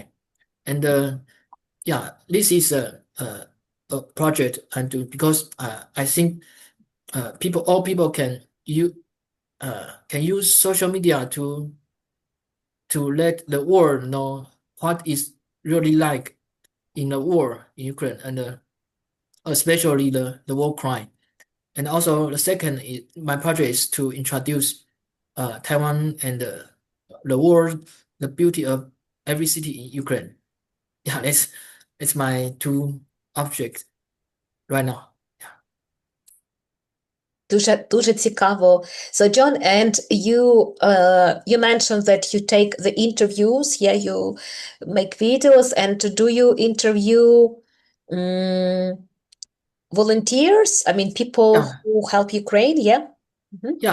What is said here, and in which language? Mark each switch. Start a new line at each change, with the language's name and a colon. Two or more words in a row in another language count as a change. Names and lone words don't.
English: And yeah, this is a project I'm doing because I think all people can use social media to let the world know what is really like in the war in Ukraine, and especially the war crime. And also the second is my project is to introduce Taiwan and the world, the beauty of every city in Ukraine. Yeah, it's my two objects right now.
Ukrainian: Дуже, дуже цікаво.
English: So, John, and you mentioned that you take the interviews, yeah, you make videos, and do you interview volunteers? I mean, people Yeah, who help Ukraine, yeah? Mhm. yeah.